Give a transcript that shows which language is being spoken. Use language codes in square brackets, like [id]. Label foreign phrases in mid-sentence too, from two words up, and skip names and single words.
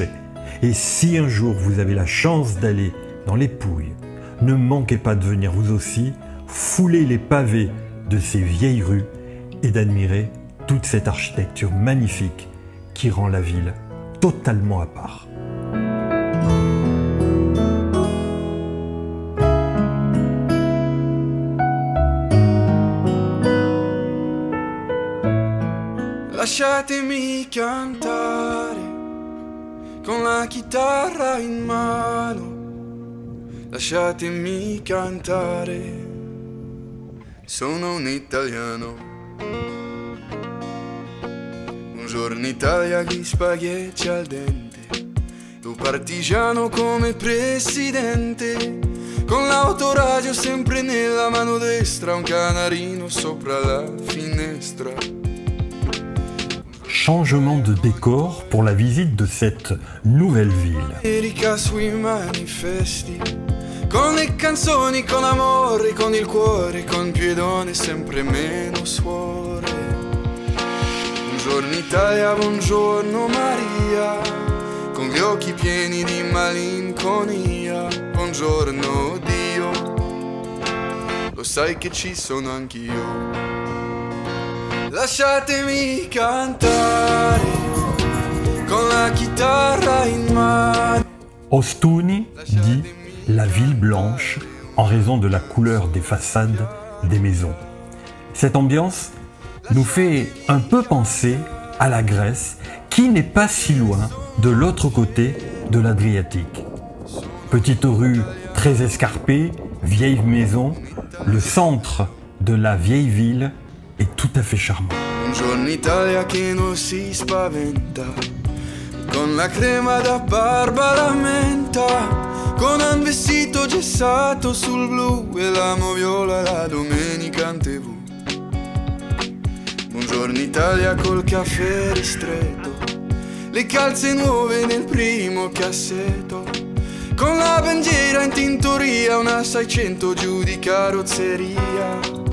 [fr] Et si un jour vous avez la chance d'aller dans les Pouilles, ne manquez pas de venir vous aussi fouler les pavés de ces vieilles rues et d'admirer toute cette architecture magnifique qui rend la ville totalement à part. [it] Lasciatemi cantare con la chitarra in mano, lasciatemi cantare, sono un italiano. Buongiorno Italia, gli spaghetti al dente, tu partigiano come presidente, con l'autoradio sempre nella mano destra, un canarino sopra la finestra. [fr] Changement de décor pour la visite de cette nouvelle ville. [it] America sui manifesti, con le canzoni, con amore, con il cuore, con Piedone sempre meno suore. Buongiorno Italia, buongiorno Maria, con gli occhi pieni di malinconia. Buongiorno Dio, lo sai che ci sono anch'io. Lasciatemi cantare con la chitarra in mano. [fr] Ostuni dit la ville blanche en raison de la couleur des façades des maisons. Cette ambiance nous fait un peu penser à la Grèce qui n'est pas si loin de l'autre côté de l'Adriatique. Petite rue très escarpée, vieille maison, le centre de la vieille ville est tout à fait charmant. [it] Buongiorno Italia che non si spaventa, con la crema da barba la menta, con un vestito gessato sul blu e la moviola la domenica in TV. Buongiorno Italia col caffè ristretto, le calze nuove nel primo cassetto, con la bandiera in tintoria, una 600 giù di carrozzeria.